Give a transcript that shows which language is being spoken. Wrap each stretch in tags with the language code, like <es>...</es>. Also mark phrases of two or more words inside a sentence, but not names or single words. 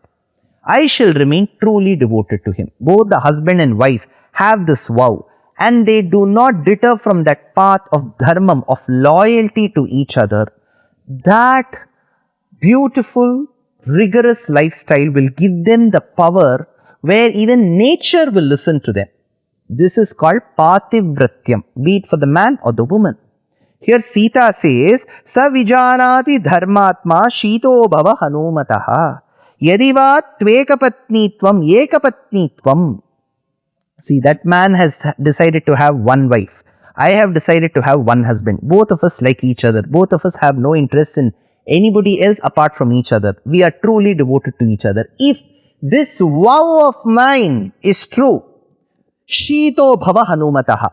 <en>I shall remain truly devoted to him. Both the husband and wife have this vow, and they do not deter from that path of dharmam, of loyalty to each other. That beautiful, rigorous lifestyle will give them the power where even nature will listen to them. This is called pativratyam, be it for the man or the woman. Here Sita says,</en> <sa>Savijanati dharmatma shito bhava hanumataha yadiva tvekapatnitvam ekapatnitvam.</sa> <en>See, that man has decided to have one wife. I have decided to have one husband. Both of us like each other. Both of us have no interest in anybody else apart from each other. We are truly devoted to each other. If this vow of mine is true,</en> <sa>Shito bhava hanumataha.</sa>